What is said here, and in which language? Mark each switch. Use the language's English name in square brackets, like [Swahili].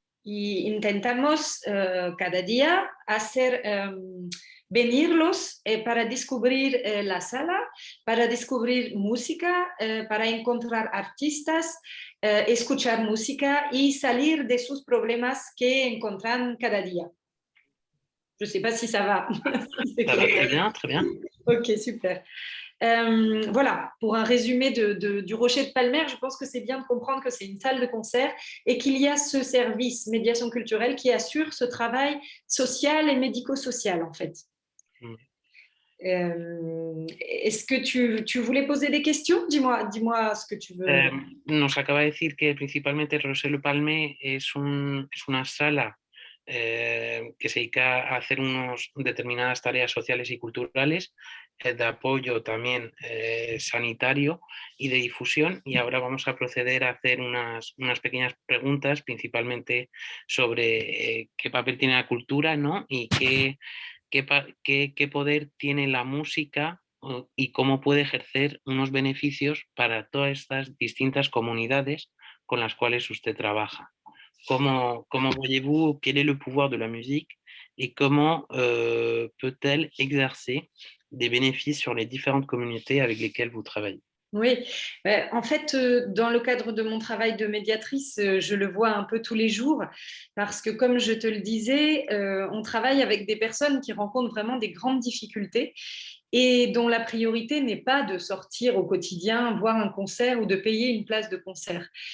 [Spanish] y intentamos cada día hacer venirlos para descubrir la sala, para descubrir música, para encontrar artistas, escuchar música y salir de sus problemas que encuentran cada día. [French] Je ne sais pas si ça va. Ça va très bien, très bien. Ok, super. Voilà, pour un résumé du Rocher de Palmer, je pense que c'est bien de comprendre que c'est une salle de concert et qu'il y a ce service médiation culturelle qui assure ce travail social et médico-social, en fait. Est-ce que tu voulais poser des questions? Dis-moi ce que tu veux. [Spanish] Nos acaba de decir que principalmente el Rocher de Palmer es una sala que se dedica a hacer determinadas tareas sociales y culturales, de apoyo también sanitario y de difusión. Y ahora vamos a proceder a hacer unas pequeñas preguntas, principalmente sobre qué papel tiene la cultura, ¿no? Y qué poder tiene la música y cómo puede ejercer unos beneficios para todas estas distintas comunidades con las cuales usted trabaja. [French] Comment voyez-vous quel est le pouvoir de la musique et comment peut-elle exercer des bénéfices sur les différentes communautés avec lesquelles vous travaillez? Oui, en fait, dans le cadre de mon travail de médiatrice, je le vois un peu tous les jours parce que, comme je te le disais, on travaille avec des personnes qui rencontrent vraiment des grandes difficultés et dont la priorité n'est pas de sortir au quotidien, voir un concert ou de payer une place de concert.